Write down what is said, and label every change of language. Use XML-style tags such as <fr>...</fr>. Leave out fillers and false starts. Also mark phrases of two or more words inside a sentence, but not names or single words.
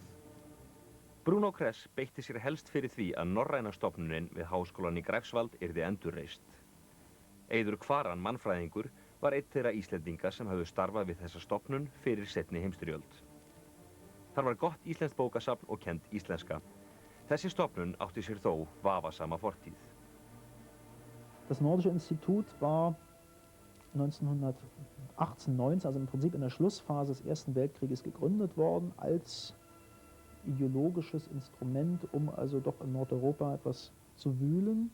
<is>Bruno Kress beitti sér helst fyrir því að norræna stofnunin við háskólan í Greifswald yrði endurreist. Eiður Kvaran, mannfræðingur, var einn þeirra Íslendinga sem hafði starfað við þessa stofnun fyrir seinni heimsstyrjöld. Þar var gott íslenskt bókasafn og kennd íslenska. Þessi stofnun átti sér þó vafasama fortíð.</is> <de>Das Nordische Institut war 1918-19, also im Prinzip in der Schlussphase des Ersten Weltkrieges gegründet worden, als ideologisches Instrument, also doch in Nordeuropa etwas zu wühlen.</de>